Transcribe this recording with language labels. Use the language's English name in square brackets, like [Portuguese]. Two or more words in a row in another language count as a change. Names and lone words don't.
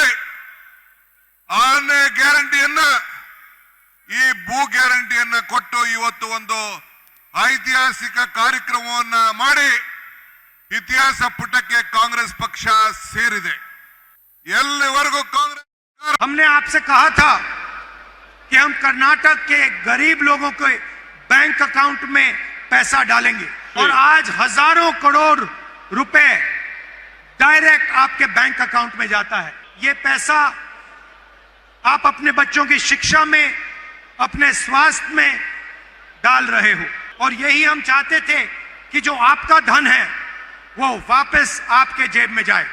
[Kannada] 6ನೇ ಗ್ಯಾರಂಟಿಯನ್ನ, ಈ ಭೂ ಗ್ಯಾರಂಟಿಯನ್ನ ಕೊಟ್ಟು ಇವತ್ತು ಒಂದು ಐತಿಹಾಸಿಕ ಕಾರ್ಯಕ್ರಮವನ್ನ ಮಾಡಿ ಇತಿಹಾಸ ಪುಟಕ್ಕೆ ಕಾಂಗ್ರೆಸ್ ಪಕ್ಷ ಸೇರಿದೆ. ಎಲ್ಲಿವರೆಗೂ ಕಾಂಗ್ರೆಸ್, [Hindi] हमने आपसे कहा था कि हम कर्नाटक के गरीब लोगों के [English] bank account [Hindi] में पैसा डालेंगे और आज हजारों करोड़ रुपए डायरेक्ट आपके [English] bank account [Hindi] में जाता है. ये पैसा आप अपने बच्चों की शिक्षा में, अपने स्वास्थ्य में डाल रहे हो और यही हम चाहते थे कि जो आपका धन है वो वापस आपके जेब में जाए.